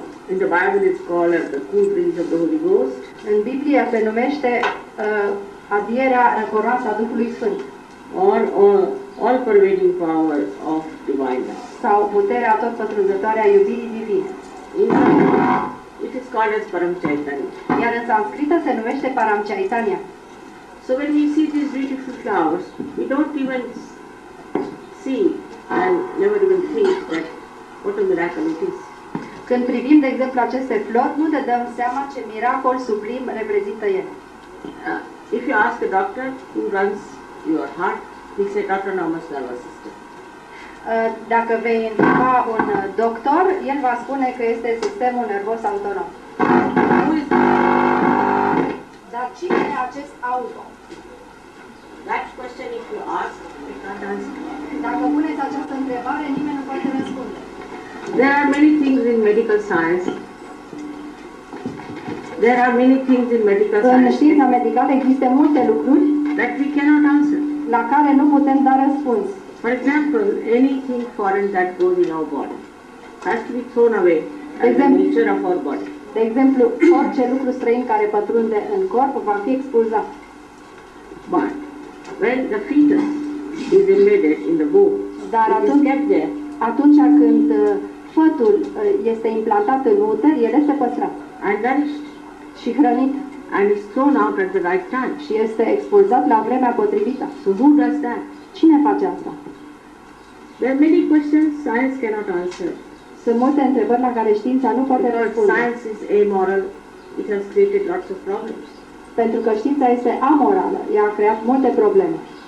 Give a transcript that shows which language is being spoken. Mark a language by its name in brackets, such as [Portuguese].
[English] in the Bible it's called as the cool breeze of the Holy Ghost, [Romanian] în Biblie se numește adierea răcoroasă a Duhului Sfânt [English] or all-pervading power of divine love. [Romanian] sau puterea tot pătrunzătoare a iubirii divine. [English] In Sanskrit, it is called as Param Chaitanya. [Romanian] Iar în sanscrită se numește Param Chaitanya. [English] So when we see these beautiful flowers, we don't even see and never even think that what a miracle it is. [Romanian] Când privim, de exemplu, aceste flori, nu ne dăm seama ce miracol sublim reprezintă ele. [English] If you ask a doctor who runs your heart, he say autonomous nervous system. [Romanian] Dacă vei întreba un doctor, el va spune că este sistemul nervos autonom. [English] Who is [Romanian] Dar cine e acest auto? [English] that question? If you ask, we can't answer. [Romanian] Dacă puneți această întrebare, nimeni nu poate răspunde. [English] There are many things in medical science. There are many things in medical [Romanian] În [English] science [Romanian] știința medicală există multe lucruri [English] that we cannot answer. [Romanian] la care nu putem da răspuns. [English] For example, anything foreign that goes in our body has to be thrown away as the nature of our body. [Romanian] De exemplu, orice lucru străin care pătrunde în corp va fi expulzat. [English] But when the fetus is embedded in the womb, [Romanian] Dar [English] it is [Romanian] atunci, [English] kept there [Romanian] atunci când fătul este implantat în uter, el este păstrat [English] and nourished [Romanian] și hrănit [English] and is thrown out at the right time. [Romanian] și este expulzat la vremea potrivită. [English] So who does that? [Romanian] Cine face asta? [English] There are many questions science cannot answer. [Romanian] Sunt multe întrebări la care știința nu poate [English] Because [Romanian] răspunde. [English] science is amoral, it has created lots of problems. [Romanian] Pentru că știința este amorală, ea a creat multe probleme.